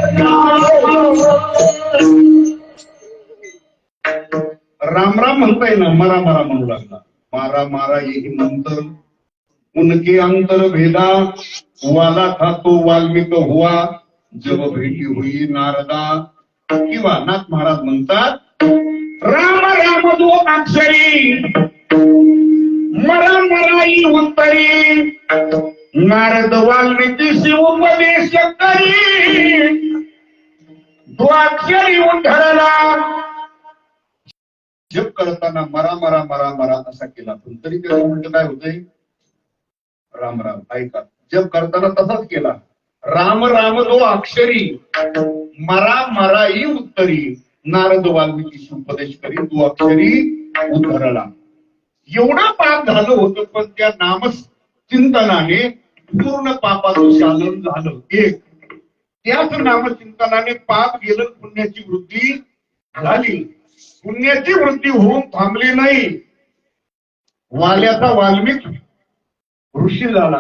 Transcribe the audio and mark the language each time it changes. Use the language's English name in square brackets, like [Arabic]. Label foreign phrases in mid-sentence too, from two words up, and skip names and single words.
[Marathi] राम राम म्हणताय ना, मरा मरा म्हणू लागला. [Hindi] मारा मारा यही मंत्र उनके अंतर भेदा वाला था तो वाल्मिक हुआ जब भेटी हुई नारदा. [Marathi] किंवा नाथ महाराज म्हणतात राम राम दो अक्षरी मरा मराई उत्तरी नारद वाल्मिकीशी उपदेश करी द्वाक्षरी उद्धरला. जप करताना मरा मरा मरा मरा असा केला, पण तरी त्याचं म्हणणं काय होतंय? राम राम. ऐका, जप करताना तसाच केला. राम राम दो अक्षरी मरा मराई उत्तरी नारद वाल्मिकीशी उपदेश करी दो अक्षरी उद्धरला. एवढं पाप झालं होतं, पण त्या नामचिंतनाने पूर्ण पापाचं शालन झालं. एक त्याच नामचिंतनाने पाप गेलं, पुण्याची वृद्धी झाली. पुण्याची वृद्धी होऊन थांबली नाही. वाल्याचा वाल्मिक ऋषी झाला.